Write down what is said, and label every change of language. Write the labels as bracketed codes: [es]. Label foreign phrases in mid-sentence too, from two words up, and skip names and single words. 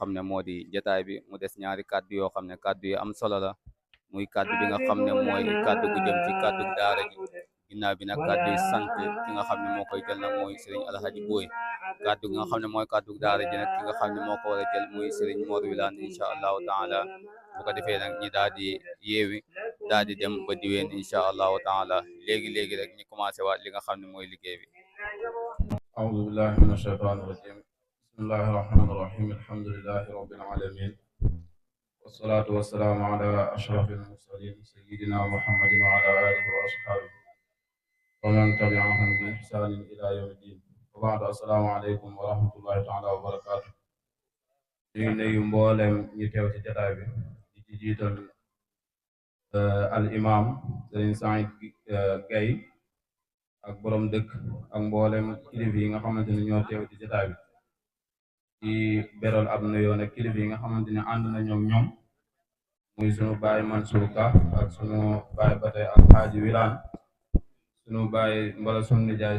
[wo] xam ne moo di jotaay bi mu des ñaari kàddu yoo xam ne kàddu yu am solo la muy kàddu bi nga xam ne mooy kàddu gu jëm ci kàddu daara ji ginnaaw bi nag kàddu yi sant ki nga xam ne moo koy jël nag mooy Serigne Alhaji Boy kàddu gi nga xam ne mooy kàddu daara ji nag ki nga xam ne moo ko war a jël muy Serigne Mor Wilane [ar] إن شاء الله تعالى [wo] bu ko defee nag ñi daal di yeewi daal di dem ba diween [ar] إن شاء الله تعالى [wo] léegi rek ñu commencé waat li nga xam ne mooy liggéey bi. [ar] أعوذ بالله من الشيطان الرجيم بسم الله الرحمن الرحيم الحمد لله رب العالمين والصلاة والسلام على أشرف المرسلين سيدنا محمد وعلى آله وأصحابه ومن تبعهم بإحسان إلى يوم الدين وبعد السلام عليكم ورحمة الله تعالى وبركاته [wo] ñu nuyu mboolem ñi teew ci jotaay bi di ci jiital al imam Serigne Saïd Gaye ak borom dëkk ak mboolem kilifa yi nga xamante ne ñoo teew ci jotaay bi ci beral ab nuyoo nag kilifa yi nga xamante ne ànd na ñoom muy sunu baay Mansour Ka ak sunu baay Batay ak Xaaji Wilane sunu baay mbala sunu nijaay